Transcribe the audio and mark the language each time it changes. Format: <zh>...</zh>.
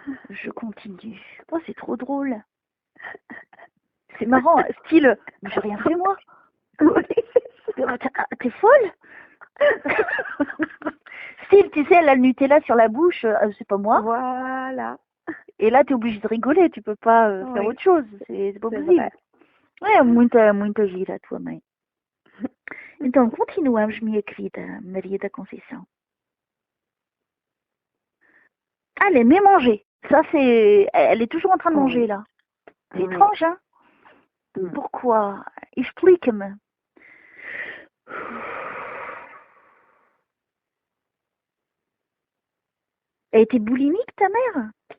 <fr>Je continue. Oh, c'est trop drôle. C'est marrant. Style, j'ai rien fait moi. Oui, t'es folle. Style, tu sais, elle a le Nutella sur la bouche. C'est pas moi. Voilà. Et là, t'es obligé de rigoler. Tu peux pas faire autre chose. C'est pas possible. Vrai. Ouais,</fr> <pt>muita gira a tua mãe. Então, continuamos, minha querida Maria da Conceição.</pt> <fr>Elle aimait manger. Ça, c'est... Elle est toujours en train de manger, là. C'est étrange, hein? Pourquoi?</fr> <pt>Explique-me.</pt> <fr>Elle était boulimique, ta mère?</fr>